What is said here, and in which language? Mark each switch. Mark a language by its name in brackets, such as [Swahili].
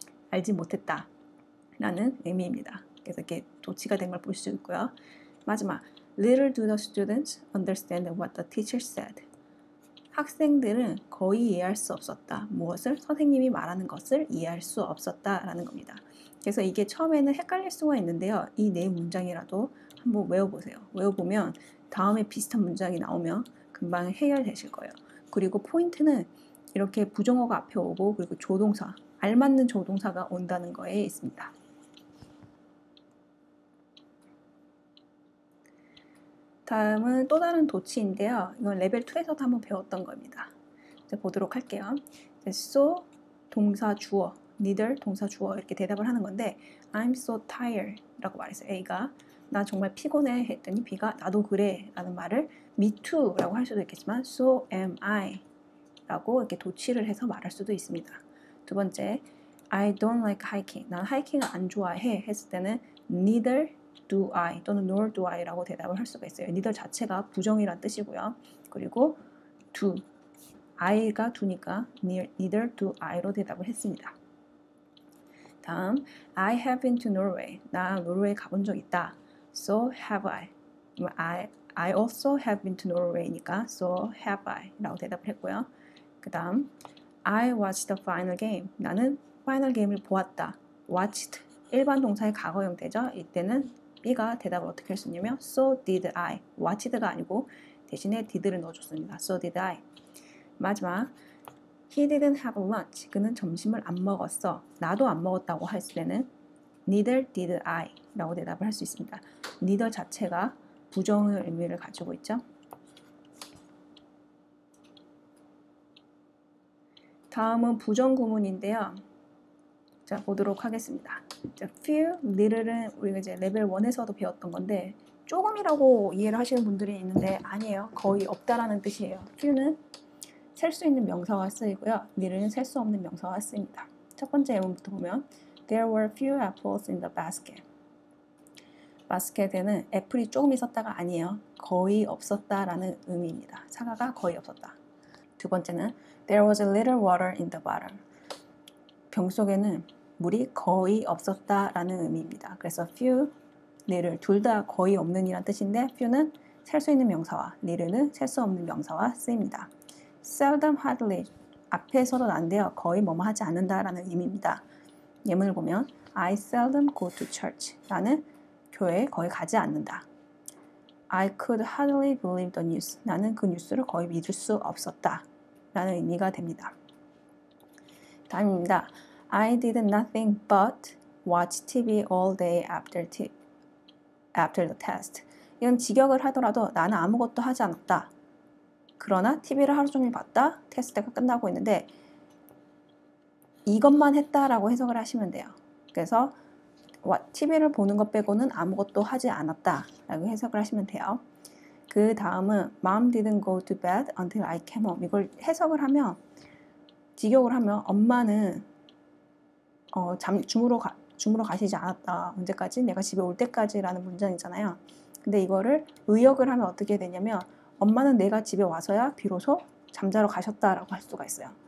[Korean] 알지 못했다 라는 의미입니다. 그래서 이렇게 도치가 된 걸 볼 수 있고요. 마지막 [English] Little do the students understand what the teacher said. [Korean] 학생들은 거의 이해할 수 없었다. 무엇을? 선생님이 말하는 것을 이해할 수 없었다 라는 겁니다. 그래서 이게 처음에는 헷갈릴 수가 있는데요. 이 네 문장이라도 한번 외워보세요. 외워보면 다음에 비슷한 문장이 나오면 금방 해결되실 거예요. 그리고 포인트는 이렇게 부정어가 앞에 오고 그리고 조동사, 알맞는 조동사가 온다는 거에 있습니다. 다음은 또 다른 도치인데요. 이건 레벨 2에서도 한번 배웠던 겁니다. 이제 보도록 할게요. so 동사 주어, neither 동사 주어 이렇게 대답을 하는 건데 [English] I'm so tired [Korean] 라고 말했어요. A가 나 정말 피곤해 했더니 B가 나도 그래 라는 말을 me too 라고 할 수도 있겠지만 [English] so am I [Korean] 라고 이렇게 도치를 해서 말할 수도 있습니다. 두 번째 [English] I don't like hiking. [Korean] 난 하이킹을 안 좋아해 했을 때는 [English] neither do I [Korean] 또는 [English] nor do I [Korean] 라고 대답을 할 수가 있어요. neither 자체가 부정이란 뜻이고요. 그리고 do, I가 do니까 [English] neither do I [Korean] 로 대답을 했습니다. 다음, [English] I have been to Norway. [Korean] 나 노르웨이 가본 적 있다. [English] So have I. I also have been to Norway니까 so have I [Korean] 라고 대답을 했고요. 그 다음, [English] I watched the final game. [Korean] 나는 파이널 게임을 보았다. watched, 일반 동사의 과거 형태죠. 이때는 B가 대답을 어떻게 할 수 있냐면 [English] so did I. [Korean] watched가 아니고 대신에 did를 넣어줬습니다. [English] so did I. [Korean] 마지막 [English] He didn't have lunch. [Korean] 그는 점심을 안 먹었어. 나도 안 먹었다고 했을 때는 [English] neither did I [Korean] 라고 대답을 할 수 있습니다. neither 자체가 부정의 의미를 가지고 있죠. 다음은 부정 구문인데요. 자, 보도록 하겠습니다. 자, few, little은 우리가 이제 레벨 1에서도 배웠던 건데 조금이라고 이해를 하시는 분들이 있는데 아니에요. 거의 없다라는 뜻이에요. few는 셀 수 있는 명사가 쓰이고요. little는 셀 수 없는 명사가 쓰입니다. 첫 번째 예문부터 보면 [English] There were few apples in the basket. [Korean] 바스켓에는 애플이 조금 있었다가 아니에요. 거의 없었다라는 의미입니다. 사과가 거의 없었다. 두 번째는 [English] There was a little water in the bottom. [Korean] 병 속에는 물이 거의 없었다라는 의미입니다. 그래서 few, little 둘 다 거의 없는 이란 뜻인데 few는 셀 수 있는 명사와 little는 셀 수 없는 명사와 쓰입니다. seldom, hardly 앞에서도 난데요. 거의 뭐뭐 하지 않는다라는 의미입니다. 예문을 보면 [English] I seldom go to church. [Korean] 나는 교회에 거의 가지 않는다. [English] I could hardly believe the news. [Korean] 나는 그 뉴스를 거의 믿을 수 없었다. 라는 의미가 됩니다. 다음입니다. [English] I did nothing but watch TV all day after the test. [Korean] 이건 직역을 하더라도 나는 아무것도 하지 않았다. 그러나 TV를 하루 종일 봤다. 테스트가 끝나고 있는데 이것만 했다라고 해석을 하시면 돼요. 그래서 TV를 보는 것 빼고는 아무것도 하지 않았다 라고 해석을 하시면 돼요. 그 다음은 [English] Mom didn't go to bed until I came home. [Korean] 이걸 해석을 하면 직역을 하면 엄마는 주무러 가시지 않았다. 언제까지? 내가 집에 올 때까지 라는 문장이잖아요. 근데 이거를 의역을 하면 어떻게 되냐면 엄마는 내가 집에 와서야 비로소 잠자러 가셨다라고 할 수가 있어요.